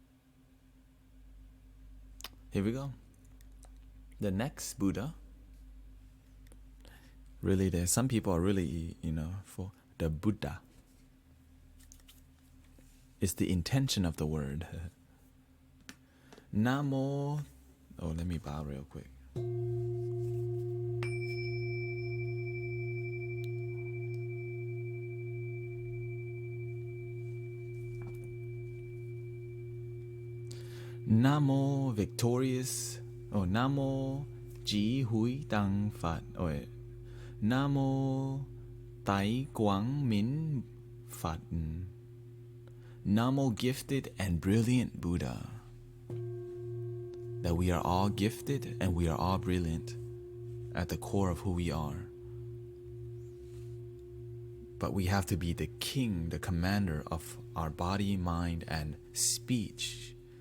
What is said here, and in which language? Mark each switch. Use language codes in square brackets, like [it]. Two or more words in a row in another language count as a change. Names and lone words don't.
[en] Here we go. The next Buddha. Really, there's some people are really, for the Buddha It's the intention of the word. Namo. Oh, let me bow real quick. Namo victorious. Oh, Namo Ji Hui Dang Phật. Oh, wait. Namo Tai Quang Min Phật. Namo gifted and brilliant Buddha. That we are all gifted and we are all brilliant at the core of who we are. But we have to be the king, the commander of our body, mind, and speech.